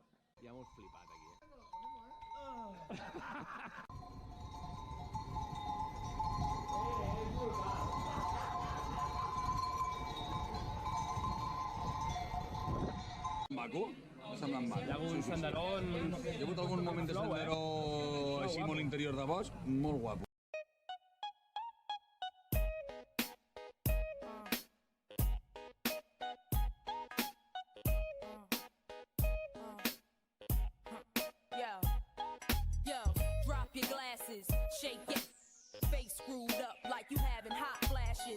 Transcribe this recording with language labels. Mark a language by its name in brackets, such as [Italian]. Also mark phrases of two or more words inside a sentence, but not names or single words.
[Catalan] Ja m'ho he flipat aquí, Maco? M'ha semblat maco. Hi ha algun senderó... Hi ha hagut algun moment de senderó així molt interior de bosc, molt guapo. [English] Yo, drop your glasses, shake it. Face screwed up like you having hot flashes.